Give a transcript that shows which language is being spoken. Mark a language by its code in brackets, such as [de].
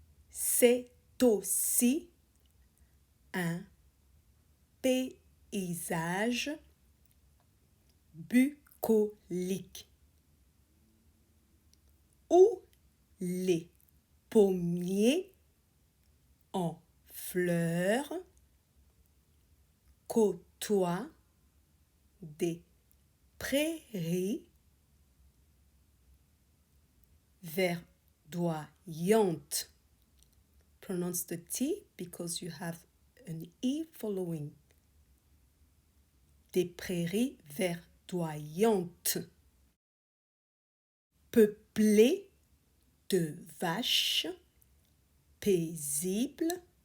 [fr] C'est aussi un paysage bucolique où les pommiers en fleurs côtoient des prairies verdoyantes. [en] Pronounce the T because you have an E following. [fr] Des prairies verdoyantes, peuplées de vaches paisibles,